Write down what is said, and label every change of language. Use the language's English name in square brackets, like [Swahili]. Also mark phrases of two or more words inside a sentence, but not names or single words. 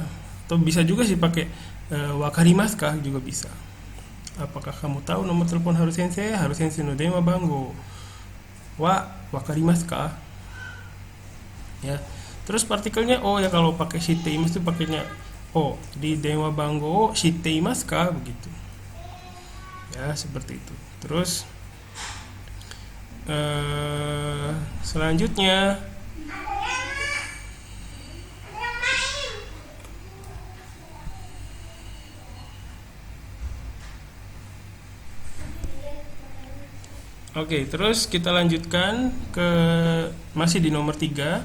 [Indonesian] Atau bisa juga sih pakai [Japanese] わかりますか [Indonesian] juga bisa. Apakah kamu tahu nomor telepon [Japanese] ハル先生の電話番号はわかりますか? [Indonesian] Ya. Terus partikelnya o ya, kalau pakai shiteimasu itu pakainya o. Jadi [Japanese] 電話番号していますか [Indonesian] begitu. Ya, seperti itu. Terus selanjutnya Oke, terus kita lanjutkan ke masih di nomor 3.